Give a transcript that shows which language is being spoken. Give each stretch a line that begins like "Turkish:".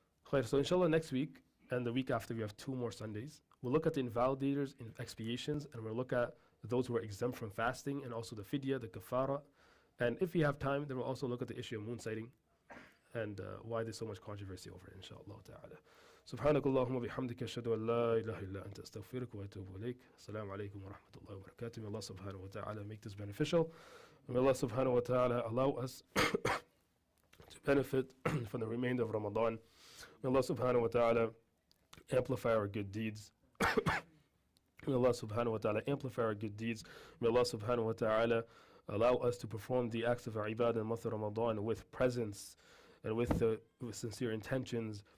English: So inshallah next week and the week after we have 2 more Sundays. We'll look at the invalidators in expiations, and we'll look at those who are exempt from fasting, and also the fidya, the kafara. And if we have time, then we'll also look at the issue of moon sighting and why there's so much controversy over it, inshallah ta'ala.
Arabic: سبحانك اللهم وبحمدك أشهد أن لا إله إلا أنت أستغفرك وأتوب إليك. السلام عليكم ورحمة الله وبركاته.
English: May Allah subhanahu wa ta'ala make this beneficial. May Allah subhanahu wa ta'ala allow us to benefit from the remainder of Ramadan. May Allah subhanahu wa ta'ala amplify our good deeds. May Allah subhanahu wa ta'ala amplify our good deeds. May Allah subhanahu wa ta'ala allow us to perform the acts of our ibadah in the month of Ramadan with presence and with sincere intentions.